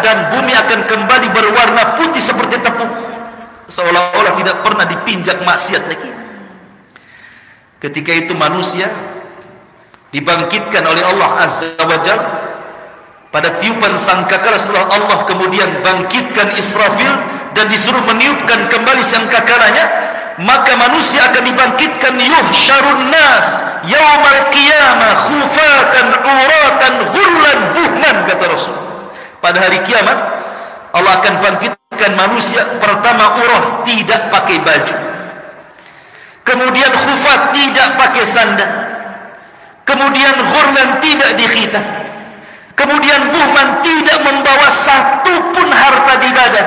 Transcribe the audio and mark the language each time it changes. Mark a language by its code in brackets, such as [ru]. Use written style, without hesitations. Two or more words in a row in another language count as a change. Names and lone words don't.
[id] Dan bumi akan kembali berwarna putih seperti tepung, seolah-olah tidak pernah dipinjak maksiat lagi. Ketika itu manusia dibangkitkan oleh Allah [ar] عز وجل [id] pada tiupan sangkakala. Setelah Allah kemudian bangkitkan Israfil dan disuruh meniupkan kembali sangkakalanya, maka manusia akan dibangkitkan. [ar] يحشرون الناس يوم القيامة حفاة عراة غرلا بهما, [id] kata Rasul. Pada hari kiamat Allah akan bangkitkan manusia, pertama urah, tidak pakai baju, kemudian khufat, tidak pakai sandal, kemudian ghurlan, tidak dikhitan, kemudian buhman, tidak membawa satu pun harta di badan.